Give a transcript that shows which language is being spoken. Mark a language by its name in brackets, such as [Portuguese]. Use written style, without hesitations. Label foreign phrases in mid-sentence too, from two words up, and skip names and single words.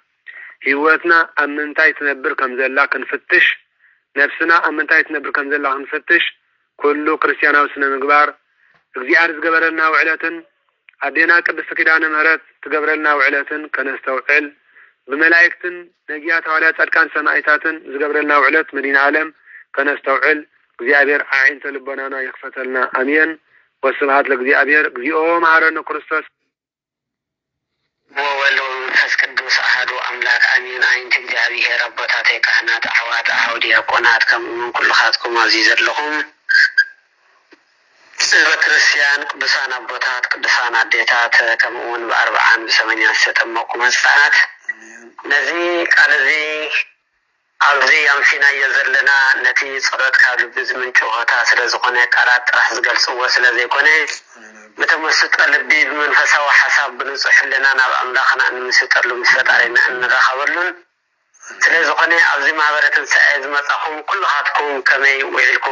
[Tigrinya] ህይወትና አምንታይ ትነብር ከምዘላ ክንፍትሽ ነፍስና አምንታይ ትነብር ከምዘላ ክንፍትሽ ኩሉ ክርስቲያናዊ ስነ ምግባር እግዚአብሔር ዝገበረልና ውዕለትን አዴና ቅድስት ኪዳነ ምሕረት ትገብረልና ውዕለትን ከነስተውዕል በመላእክትን ነጊያት ሐዋርያት ጻድቃን ሰማዕታትን ዝገብረልና ውዕለት መዲና ዓለም ከነስተውዕል እግዚአብሔር ዓይንተ ልቦናና ይክፈተልና [Geez] አሜን ወስብሐት ለእግዚአብሔር እግዚኦ መሐረነ ክርስቶስ ወወልድ ወመንፈስ ቅዱስ አሐዱ አምላክ አሜን [Tigrinya] ዓይንተ እግዚአብሔር አቦታቴ ካህናት አሕዋት አኀው ዲያቆናት ከምኡውን ኩልኻትኩም ኣብዚ ዘለኹም ህዝበ ክርስቲያን ቅዱሳን አቦታት ቅዱሳን አዴታት ከምኡውን ብ40 ብ80 ዝተጠመቁ መጽናት ነዚ ቃል እዚ ኣብዚ ኣምሲናዮ ዘለና ነቲ ጸሎት ካብ ልቢ ዝምንጩ ሆታ ስለ ዝኾነ ቃላት ጥራሕ ዝገልጽዎ ስለ ዘይኮነ ብተመስጦ ልቢ ብመንፈሳዊ ሓሳብ ብንጹሕ ህሊና ናብ ኣምላኽና እንምስጠሉ ምስ ፈጣሪና እንራኸበሉን ስለ ዝኾነ ኣብዚ ማህበረ ትንሣኤ ዝመጻኹም ኩልኻትኩም ከመይ ውዒልኩም